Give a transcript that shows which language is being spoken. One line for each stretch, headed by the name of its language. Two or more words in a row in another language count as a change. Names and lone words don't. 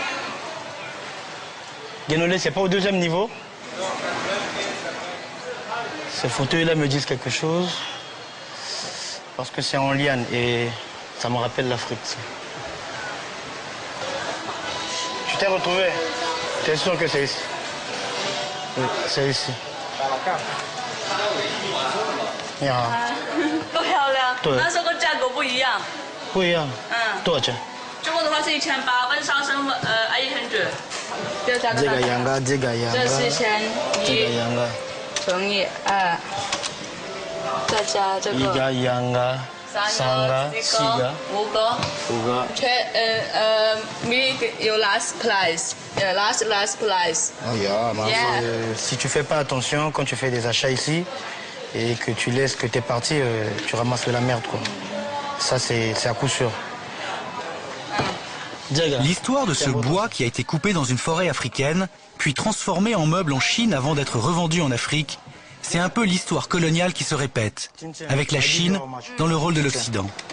French: Guénolé, c'est pas au deuxième niveau? Ces fauteuils-là me disent quelque chose, parce que c'est en liane et ça me rappelle l'Afrique. Tu t'es retrouvé? T'es sûr que c'est ici? Oui, c'est ici.
English: Yeah.
Chinese: 不漂亮。对。那时候价格不一样。不一样。多少钱？中国的话是1800，跟上升800。这个价格。这个羊羔，这个羊羔。这4100。这个羊羔。乘以2，再加这个。一个羊羔。3个、4个、 5个。 5个。
English: 有 last price，last price。 Oh yeah,
French: si tu fais pas attention quand tu fais des achats ici et que tu laisses que t'es parti, tu ramasses de la merde quoi. Ça c'est à coup sûr. L'histoire de ce bois qui a été coupé dans une forêt africaine, puis transformé en meuble en Chine avant d'être revendu en Afrique, c'est un peu l'histoire coloniale qui se répète, avec la Chine dans le rôle de l'Occident.